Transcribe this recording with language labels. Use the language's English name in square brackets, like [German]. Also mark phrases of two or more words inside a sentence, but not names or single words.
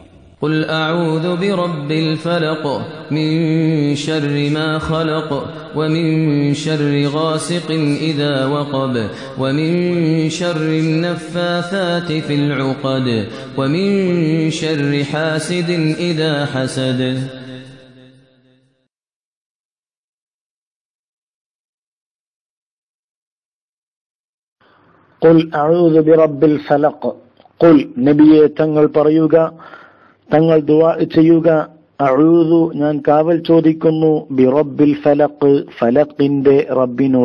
[Arabic] قل أعوذ برب الفلق من شر ما خلق ومن شر غاسق إذا وقب ومن شر النفاثات في العقد ومن شر حاسد إذا حسد. قل أعوذ برب الفلق. [Malayalam] ഖുൽ നബിയെ തങ്ങൾ പറയുക, തങ്ങൾ ദുആ ചെയ്യുക, അഊദു ഞാൻ കാവൽ ചോദിക്കുന്നു, [Arabic] برب الفلق [Malayalam] ഫലഖിന്റെ റബ്ബിനോട്.